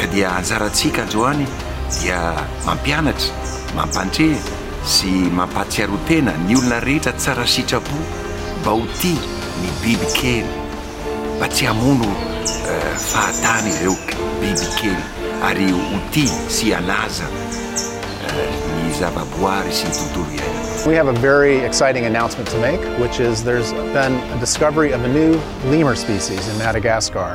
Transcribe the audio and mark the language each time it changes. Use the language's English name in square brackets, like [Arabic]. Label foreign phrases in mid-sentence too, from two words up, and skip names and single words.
[Malagasy] ka dia anjarantsika androany dia mampianatra mampandre sy mampatsiaro-tena ny olona rehetra tsara sitrapo mba ho tia ny biby kely mba tsy hamono fahatany ireo biby kely ary ho tia sy halaza ny zavaboary sy ny tontolo iainana. [English] We have a very exciting announcement to make, which is there's been a discovery of a new lemur species in Madagascar.